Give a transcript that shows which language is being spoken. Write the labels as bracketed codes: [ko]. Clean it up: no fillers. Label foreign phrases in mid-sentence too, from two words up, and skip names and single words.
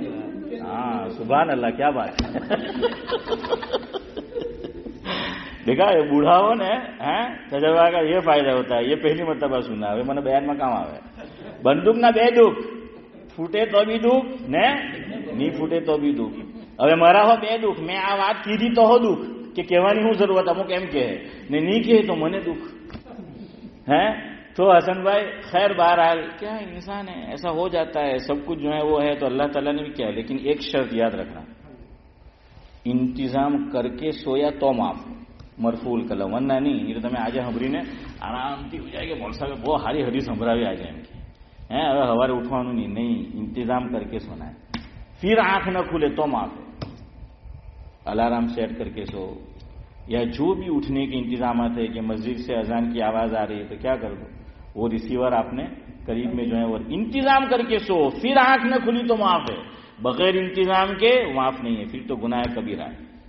[ur] سبحان اللہ, کیا بات ہے. دیکھا یہ بوڑھاؤں نے تجربہ کا یہ فائدہ ہوتا ہے. یہ پہلی مرتبہ سنا ہے میں نے, بیان میں کام آئے. بندوق نہ بے دکھ, پھوٹے تو بھی دکھ نہیں پھوٹے تو بھی دکھ. [gu] હવે મારા હો બે દુઃખ, મેં આ વાત કીધી તો હો દુઃખ કે કહેવાની હું જરૂરત, અમુક એમ કહે ને નહીં કહે તો મને દુઃખ ہے. [ur] تو حسن بھائی خیر بہرحال کیا انسان ہے, ایسا ہو جاتا ہے. سب کچھ جو ہے وہ ہے تو اللہ تعالیٰ نے بھی کیا ہے. لیکن ایک شرط یاد رکھنا, انتظام کر کے سویا تو معاف, [ar] مرفوع القلم, [ur] ورنہ نہیں. یہ تو [gu] તમે આજે સાંભળીને આરામથી હો જાય કે મોલ સાહેબ બહુ સારી હદીસ સંભળાવી આજે એમ કે હવે સવારે ઉઠવાનું નહીં, [ur] انتظام کرکے سونا ہے. پھر آنکھ نہ کھلے تو معاف ہے. الارم سیٹ کرکے سو، یا جو بھی اٹھنے کے انتظامات ہے کہ مسجد سے اذان کی آواز آ رہی ہے تو کیا کر دو، وہ ریسیور آپنے قریب میں جو ہے وہ انتظام کرکے سو. پھر آنکھ نہ کھلی تو معاف ہے، بغیر انتظام کے معاف نہیں ہے، پھر تو گناہ کبیرہ ہے.